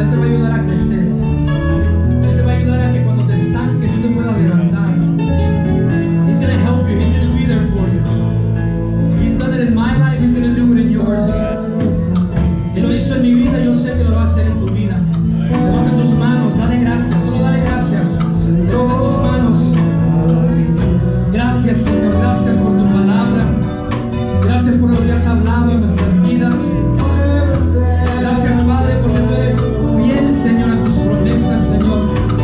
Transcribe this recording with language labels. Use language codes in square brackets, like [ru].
[es] Él te va a ayudar a crecer. Él te va a ayudar a que cuando te estanques tú te puedas levantar. [en] He's going to help you. He's going to be there for you. He's done it in my life. He's going to do it in yours. [es] Él lo hizo en mi vida. Yo sé que lo va a hacer en tu vida. Levanta tus manos. Dale gracias. Solo dale gracias. Levanta tus manos. Gracias, Señor. Gracias por tu palabra. Gracias por lo que has hablado en nuestras vidas. Gracias, Padre, porque tú eres fiel, Señor, a tus promesas, Señor.